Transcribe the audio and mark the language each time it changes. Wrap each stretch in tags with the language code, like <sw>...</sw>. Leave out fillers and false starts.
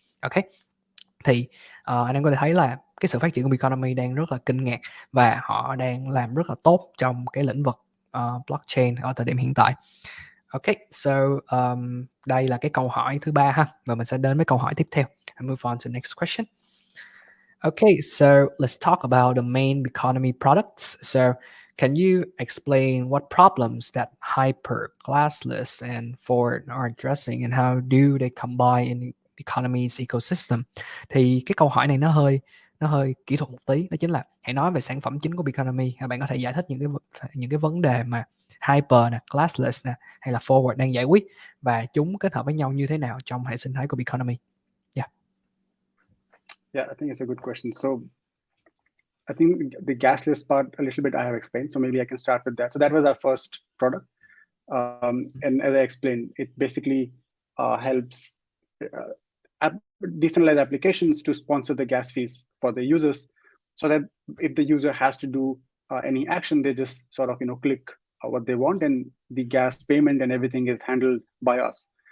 <vi>Ok, thì anh em có thể thấy là cái sự phát triển của Economy đang rất là kinh ngạc và họ đang làm rất là tốt trong cái lĩnh vực blockchain ở thời điểm hiện tại. Ok, so đây là cái câu hỏi thứ 3 ha, và mình sẽ đến với câu hỏi tiếp theo.</vi> <en>I move on to the next question. Okay, so let's talk about the main Economy products. So can you explain what problems that Hyper, Classless, and Forward are addressing, and how do they combine in Economy's ecosystem?</en> <vi>Thì cái câu hỏi này nó hơi kỹ thuật một tí, đó chính là hãy nói về sản phẩm chính của Economy. Bạn có thể giải thích những cái vấn đề mà Hyper nè, Classless nè, hay là Forward đang giải quyết, và chúng kết hợp với nhau như thế nào trong hệ sinh thái của Economy?</vi> <en>Yeah, I think it's a good question. So I think the gasless part a little bit I have explained, so maybe I can start with that. So that was our first product, and as I explained, it basically helps decentralized applications to sponsor the gas fees for the users, so that if the user has to do any action, they just sort of click what they want, and the gas payment and everything is handled by us.</en>